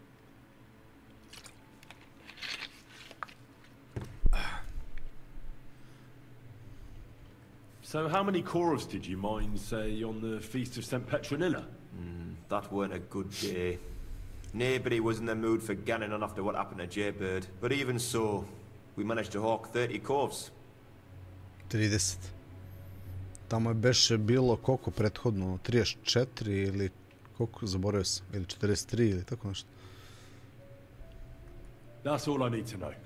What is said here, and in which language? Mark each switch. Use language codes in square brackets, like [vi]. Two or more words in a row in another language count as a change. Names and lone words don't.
[en] So how many corvs did you mine, say, on the Feast of St. Petronilla? That weren't a good day. Nobody was in the mood for ganning on after what happened to Jaybird. But even so, we managed to hawk 30 corvs. 30. [sr] Tamo je beše bilo koliko prethodno? 34 ili koliko, zaboravio sam, ili 43 ili tako nešto. [en] That's all I need to know.